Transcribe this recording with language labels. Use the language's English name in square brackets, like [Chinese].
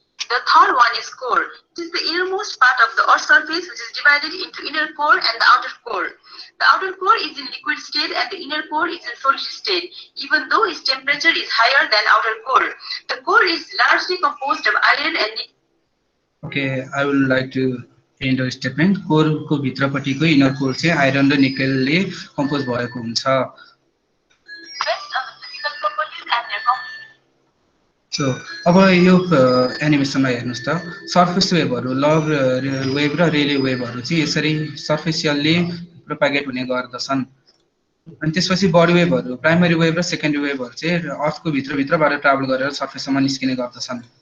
[English] The third one is core. It is the innermost part of the Earth's surface, which is divided into inner core and the outer core. The outer core is in liquid state and the inner core is in solid state, even though its temperature is higher than outer core. The core is largely composed of iron and nickel. Okay, I would like to end your statement. [Nepali] Korku भित्रपट्टिको inner core चाहिँ iron र निकेलले compose भएको हुन्छ। [English] Based on the physical properties and their [Nepali] so अब यो एनिमेसनमा हेर्नुहोस् त surface वेभहरू love wave र रेले वेभहरू चाहिँ यसरी सर्फेसियल्ली प्रोपागेट हुने गर्दछन्। अनि त्यसपछि बडी वेभहरू प्राइमरी वेभ र सेकेन्डरी वेभहरू चाहिँ अर्थको भित्रभित्रबाट ट्राभल गरेर सर्फेससम्म निस्किने गर्दछन्।